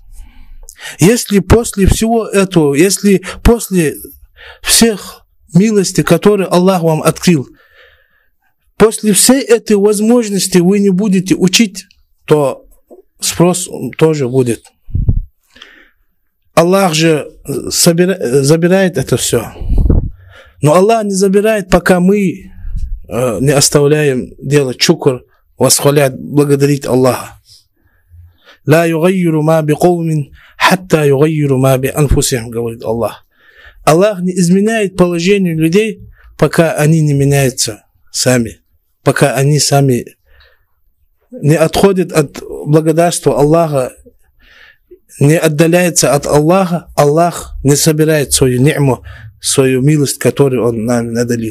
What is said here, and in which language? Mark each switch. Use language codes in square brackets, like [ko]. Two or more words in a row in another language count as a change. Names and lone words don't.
[ru] Если после всего этого, если после всех милостей, которые Аллах вам открыл, после всей этой возможности вы не будете учить, то спрос тоже будет. Аллах же забирает это все. Но Аллах не забирает, пока мы не оставляем делать шукр, восхвалять, благодарить Аллаха. [ar] لا يغير ما بقوم حتى يغير ما بأنفسهم, [ru] говорит Аллах. Аллах не изменяет положение людей, пока они не меняются сами, пока они сами не отходят от благодарства Аллаха, не отдаляются от Аллаха, Аллах не собирает свою ни'му, свою милость, которую Он нам наделил.